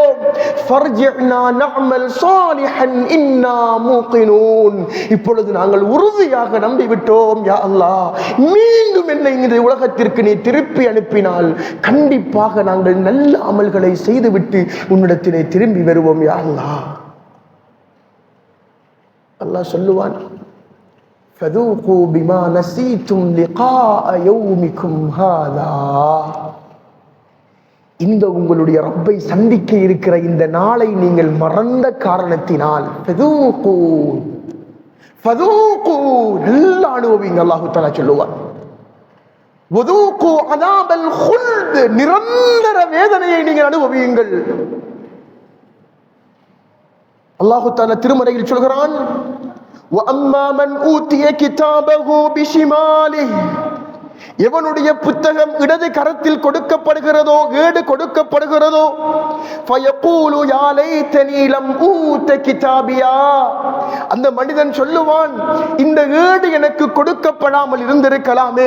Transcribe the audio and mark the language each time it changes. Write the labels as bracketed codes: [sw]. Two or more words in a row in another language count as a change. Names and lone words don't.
[ta] இப்பொழுது நாங்கள் உறுதியாக நம்பிவிட்டோம். [ar] يا الله, [ta] மீண்டும் என்னை இந்த உலகத்திற்கு நீ திருப்பி அனுப்பினால் கண்டிப்பாக நாங்கள் நல்ல அமல்களை செய்துவிட்டு உன்னிடத்திலே திரும்பி வருவோம். [ar] يا الله. [ta] அல்லாஹ் சொல்லுவான், [ar] فذوقوا بما نسيتم لقاء يومكم هذا. [ta] இந்த உங்களுடைய ரப்பை சந்திக்க இருக்கிற இந்த நாளை நீங்கள் மறந்த காரணத்தினால் நல்லா அனுபவிங்க. [ar] الله تعالى [ta] சொல்லுவார், நிரந்தர வேதனையை நீங்கள் அனுபவியுங்கள். [ar] الله تعالى [ta] திருமறையில் சொல்கிறான், [ar] وَأَمَّا مَنْ أُوتِيَ كِتَابَهُ بِشِمَالِهِ. [ta] எவனுடைய புத்தகம் இடது கரத்தில் கொடுக்கப்படுகிறதோ, ஏடு கொடுக்கப்படுகிறதோ, [ar] فيقول يا ليتني لم أوت كتابيه. [ta] அந்த மனிதன் சொல்லுவான், இந்த ஏடு எனக்கு கொடுக்கப்படாமல் இருந்திருக்கலாமே.